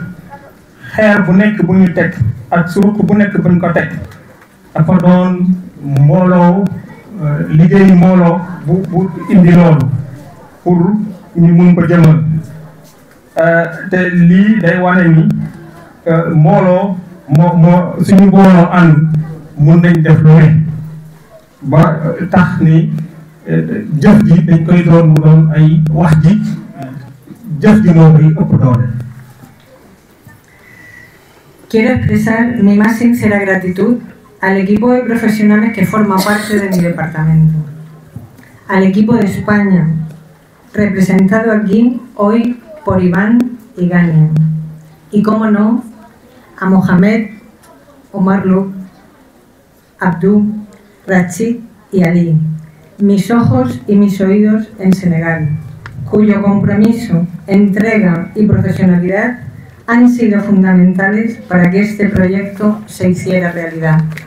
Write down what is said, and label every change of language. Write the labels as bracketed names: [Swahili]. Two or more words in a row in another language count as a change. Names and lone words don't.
[Wolof] xeer bu nekk bu ñu teg ak suruq bu nekk bu ñu ko teg dafa doon mbooloo liggéey mbooloo bu indi loolu pour ñu mun ko jëmal te lii day wane ni mbooloo moo suñu mbooloo ànd mun nañ def lu ne ba tax ni jëf ji dañ koy doon mu doon ay wax ji jëf ji moo koy ëpp doole. [Spanish] Quiero expresar mi más sincera gratitud al equipo de profesionales que forma parte de mi departamento, al equipo de España, representado aquí hoy por Iván y Gania, y cómo no, a Mohamed, Omar Luc, Abdou, Rachid y Ali, mis ojos y mis oídos en Senegal, cuyo compromiso, entrega y profesionalidad han sido fundamentales para que este proyecto se hiciera realidad.